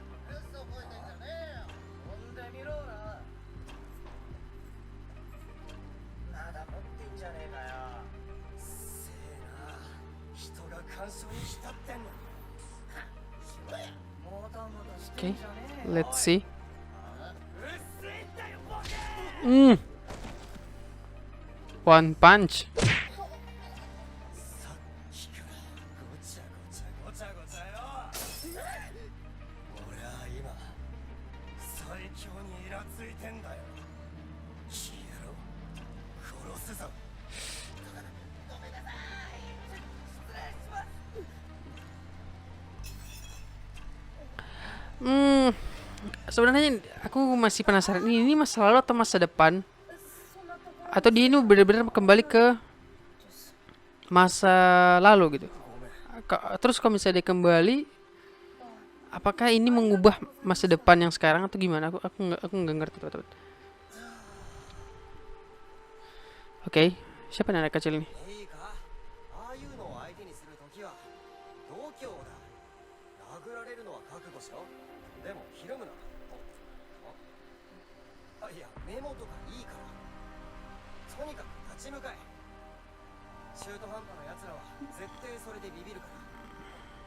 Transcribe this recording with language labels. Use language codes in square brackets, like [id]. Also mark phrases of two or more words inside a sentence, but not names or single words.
[ja] 嘘こいてんじゃねえよ。飛んでみろな。まだ持ってんじゃねえかよ。せえな、人が干渉に浸ってんのに。もたもたして [id] Oke, [ja] んじゃねえよ。 [en] let's see. [ja] うっせえんだよボケ。 [en] One punch. [ja] さっきからごちゃごちゃよ。俺は今最強にイラついてんだよ。消えろ、殺すぞ。 [id] Sebenarnya aku masih penasaran ini masa lalu atau masa depan, atau dia ini benar-benar kembali ke masa lalu gitu. Terus kalau misalnya dia kembali, apakah ini mengubah masa depan yang sekarang atau gimana? Aku nggak ngerti teman-teman. Oke, siapa anak kecil ini? [ja] いいか、ああいうのを相手にするときは度胸だ。殴られるのは覚悟しろ。でもひるむな。いや、メモとかいいから。とにかく立ち向かえ。中途半端な奴らは絶対それでビビるから。